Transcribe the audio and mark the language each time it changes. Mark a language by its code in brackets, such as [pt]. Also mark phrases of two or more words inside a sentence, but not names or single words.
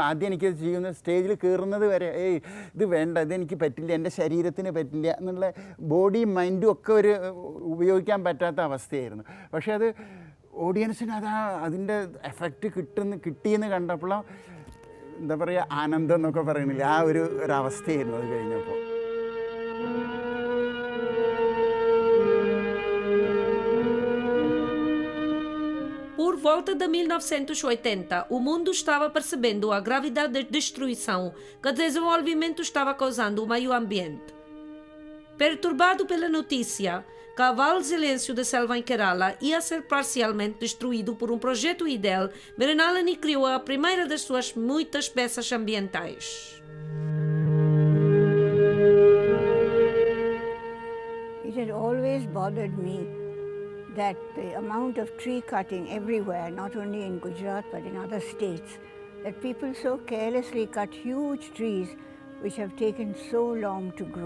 [ml] ആദ്യം എനിക്കത് ചെയ്യുന്ന സ്റ്റേജിൽ കയറുന്നത് വരെ ഇത് വേണ്ട, ഇതെനിക്ക് പറ്റില്ല, എൻ്റെ ശരീരത്തിന് പറ്റില്ല എന്നുള്ള ബോഡിയും മൈൻഡും ഒക്കെ ഒരു ഉപയോഗിക്കാൻ പറ്റാത്ത അവസ്ഥയായിരുന്നു. പക്ഷേ അത് ഓഡിയൻസിന് അതിൻ്റെ എഫക്റ്റ് കിട്ടിയെന്ന് കണ്ടപ്പോൾ എന്താ പറയുക, ആനന്ദം എന്നൊക്കെ പറയുന്നില്ല, ആ ഒരവസ്ഥയായിരുന്നു അത് കഴിഞ്ഞപ്പോൾ. [pt] Por volta de 1980, o mundo estava percebendo a gravidade da destruição que o desenvolvimento estava causando ao meio ambiente. Perturbado pela notícia que o Vale Silêncio da Selva em Kerala ia ser parcialmente destruído por um projeto ideal, Mrinalini criou a primeira das suas muitas peças ambientais. [en] It had always bothered me that the amount of tree cutting everywhere, not only in Gujarat but in other states, that people so carelessly cut huge trees which have taken so long to grow.